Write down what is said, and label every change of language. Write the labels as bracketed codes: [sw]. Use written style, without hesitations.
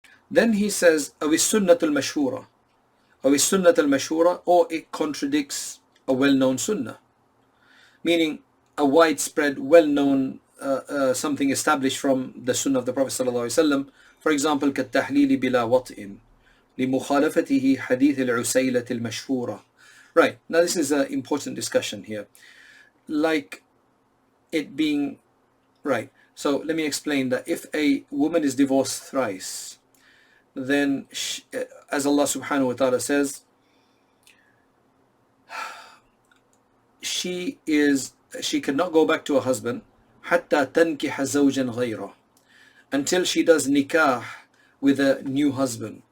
[en] Then he says, [ar] أو السنة المشهورة, أو السنة المشهورة, [en] or it contradicts a well-known sunnah, meaning a widespread, well-known something established from the sunnah of the Prophet ﷺ. For example, [ar] كالتحليل بلا وطئ لمخالفته حديث العسيلة المشهورة. [en] Right, now this is an important discussion here. Like it being, right, so let me explain that if a woman is divorced thrice, then she, as Allah subhanahu wa ta'ala says, she cannot go back to her husband [ar] حتى تنكح زوجا غيره, [en] until she does nikah with a new husband.